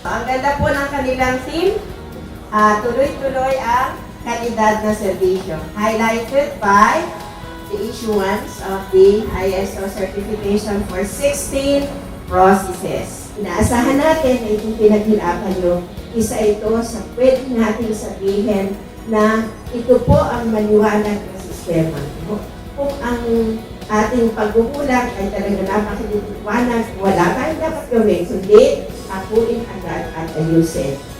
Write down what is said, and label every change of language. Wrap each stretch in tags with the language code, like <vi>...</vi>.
<tl>Ang ganda po ng kanilang theme, tuloy-tuloy ang kalidad na serbisyo.</tl> <en>Highlighted by the issuance of the ISO certification for 16 processes.</en> <tl>Inaasahan natin na itong pinaghirapan nyo, isa ito sa pwede natin sabihin na ito po ang maliwanag na sistema. Kung ang ating pagkukulang ay talaga napakaliwanag, wala tayong dapat gawin, kundi akuin agad at ayusin.</tl>